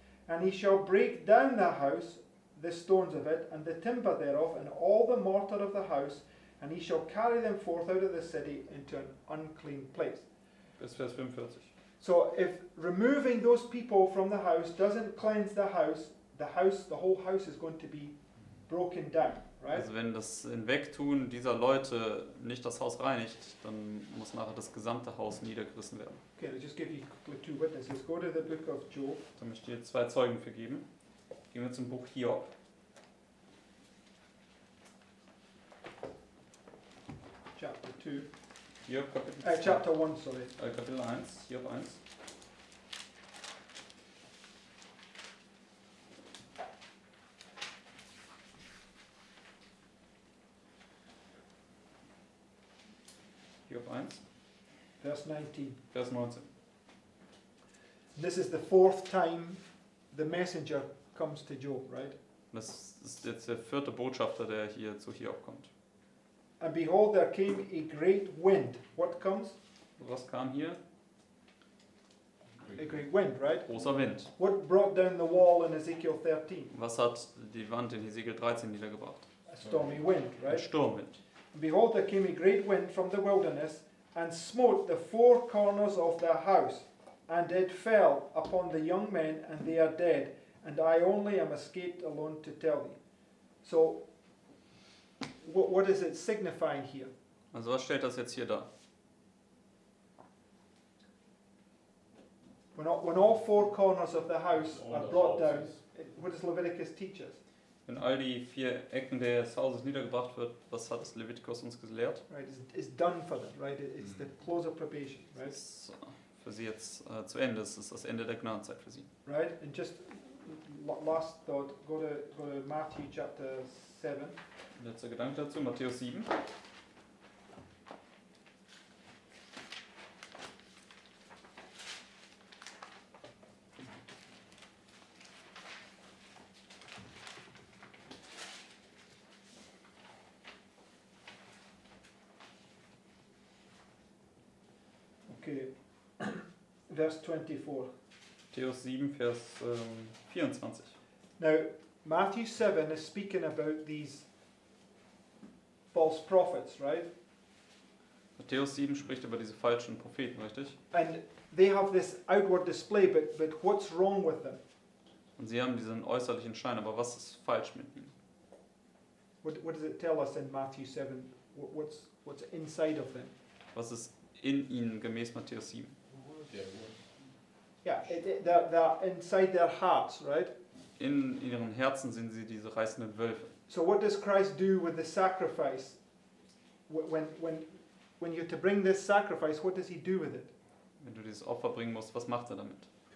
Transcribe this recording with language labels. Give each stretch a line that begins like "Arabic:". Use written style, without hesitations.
English: And he shall break down the house, the stones of it, and the timber thereof, and all the mortar of the house, and he shall carry them forth out of the city into an unclean place.
German: Bis Vers 45.
English: So if removing those people from the house doesn't cleanse the whole house is going to be broken down, right?
German: Also wenn das Hinwegtun dieser Leute nicht das Haus reinigt, dann muss nachher das gesamte Haus niedergerissen werden.
English: Okay, I'll just give you quickly two witnesses. Go to the book of Job.
German: Da möchte ich dir 2 Zeugen für geben. Gehen wir zum Buch Hiob.
English: Chapter 2.
German: Hiob Kapitel 2.
English: Chapter 1, sorry.
German: Kapitel 1, Hiob 1. Hiob 1,
English: Verse 19.
German: Vers 19.
English: This is the fourth time the messenger comes to Job, right?
German: Das ist jetzt der 4. Botschafter, der hier zu Hiob kommt.
English: And behold, there came a great wind. What comes?
German: Was kam hier?
English: A great wind, right?
German: Großer Wind.
English: What brought down the wall in Ezekiel 13?
German: Was hat die Wand in Hesekiel 13 niedergebracht?
English: A stormy wind,
German: Ein
English: right?
German: Sturmwind.
English: And behold, there came a great wind from the wilderness, and smote the four corners of the house, and it fell upon the young men, and they are dead, and I only am escaped alone to tell thee. So, what is it signifying here?
German: Also was stellt das jetzt hier dar?
English: When all four corners of the house are brought down, what does Leviticus teach us?
German: Wenn all die 4 Ecken des Hauses niedergebracht wird, was hat das Levitikus uns gelehrt?
English: Right, it's done for them, right? It's the close of probation,
German: Das
English: right?
German: ist für sie jetzt zu Ende. Es ist das Ende der Gnadenzeit für sie.
English: Right, and just last thought, go to Matthew chapter 7.
German: Letzter Gedanke dazu, Matthäus 7.
English: Okay, verse 24.
German: Matthäus 7, Vers 24.
English: Now, Matthew 7 is speaking about these false prophets, right?
German: Matthäus 7 spricht über diese falschen Propheten, richtig?
English: And they have this outward display, but what's wrong with them?
German: Und sie haben diesen äußerlichen Schein, aber was ist falsch mit ihnen?
English: What does it tell us in Matthew 7? What's inside of them?
German: Was ist in ihnen gemäß Matthäus 7?
English: Yeah, Yeah, they're inside their hearts, right?
German: In ihren Herzen sind sie diese reißenden Wölfe.
English: So what does Christ do with the sacrifice? When you're to bring this sacrifice, what does he do with it?
German: Wenn du dieses Opfer bringen musst, was macht er damit?